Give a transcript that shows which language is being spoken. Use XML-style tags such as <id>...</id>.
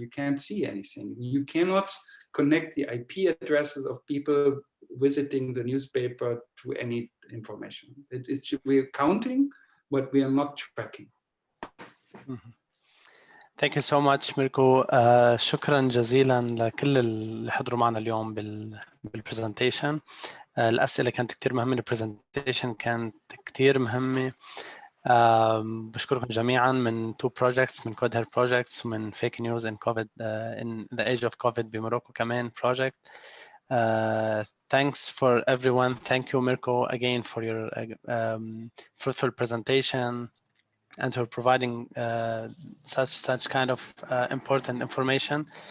<en>You can't see anything. You cannot connect the IP addresses of people visiting the newspaper to any information. We're counting, but we are not tracking. Mm-hmm. Thank you so much, Mirko.</en> <ar>شكرا جزيلا لكل اللي حضروا معنا اليوم بالبرزنتيشن. الأسئلة كانت كتير مهمة، البرزنتيشن كانت كتير مهمة. بشكركم جميعا من</ar> <en>two projects،</en> <ar>من Code Help projects ومن Fake News in COVID in the Age of COVID بموروكو كمان project.</ar> <en>Thanks for everyone. Thank you, Mirko, again for your fruitful presentation and for providing such kind of important information.</en>